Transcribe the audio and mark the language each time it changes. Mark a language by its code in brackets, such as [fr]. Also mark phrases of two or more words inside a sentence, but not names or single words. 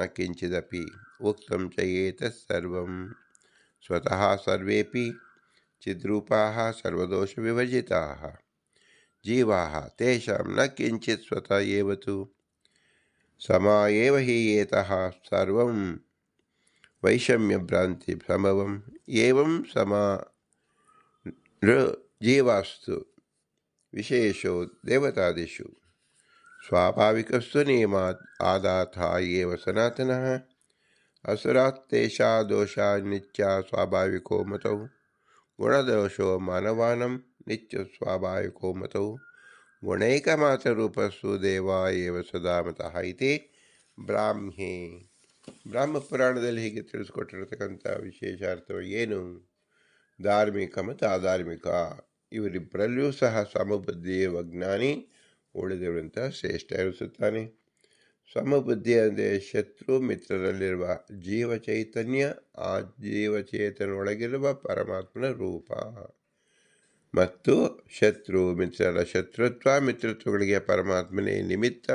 [sa] ಕಿಂಚಿದಪಿ ಉಕ್ತಂ ಚ ಏತತ್ ಸರ್ವಂ ಸ್ವತಃ ಸರ್ವೇಪಿ ಚಿದ್ರೂಪಾಃ ಸರ್ವದೋಷವಿವರ್ಜಿತಾಃ ಜೀವಾಃ ತೇಷಾಂ ನ ಕಿಂಚಿತ್ ಸ್ವತಃ ಏವ ತು ಸಮ ಏವ ಹಿ ಏತಃ ಸರ್ವಂ ವೈಷಮ್ಯಭ್ರಾಂತಿ ಸಮವಂ ಏವಂ ಸಮ ಜೀವಾಸ್ತು ವಿಶೇಷೋ ದೇವತಾದಿಷು ಸ್ವಾಭಾವಿಕಸ್ತು ನಿಯಮಾತ್ ಆದಾತಃ ಏವ ಸನಾತನಃ ಅಸುರಾತ್ ತೇಷಾ ದೋಷಾ ನಿತ್ಯ ಸ್ವಾಭಾವಿಕೋ ಮತೌ ಗುಣದೋಷೋ ಮಾನವಾನಂ ನಿತ್ಯ ಸ್ವಾಭಾವಿಕೋ ಮತೌ ಗುಣೈಕಮಾತ್ರರೂಪಸ್ಸು ದೇವ ಏವ ಸದಾ ಮತಃ ಇತಿ ಬ್ರಾಹ್ಮೇ. [kn] ಬ್ರಹ್ಮಪುರಾಣದಲ್ಲಿ ಹೀಗೆ ತಿಳಿಸ್ಕೊಟ್ಟಿರತಕ್ಕಂಥ ವಿಶೇಷಾರ್ಥವು ಏನು? ಧಾರ್ಮಿಕ ಮತ್ತು ಅಧಾರ್ಮಿಕ ಇವರಿಬ್ಬರಲ್ಲಿಯೂ ಸಹ ಸಮಬುದ್ಧಿಯ ಜ್ಞಾನಿ ಉಳಿದವರಂತ ಶ್ರೇಷ್ಠ ಎನಿಸುತ್ತಾನೆ. ಸಮಬುದ್ಧಿ ಅಂದರೆ ಶತ್ರು ಮಿತ್ರರಲ್ಲಿರುವ ಜೀವ ಚೈತನ್ಯ, ಆ ಜೀವಚೇತನೊಳಗಿರುವ ಪರಮಾತ್ಮನ ರೂಪ, ಮತ್ತು ಶತ್ರು ಮಿತ್ರರ ಶತ್ರುತ್ವ ಮಿತ್ರತ್ವಗಳಿಗೆ ಪರಮಾತ್ಮನೇ ನಿಮಿತ್ತ.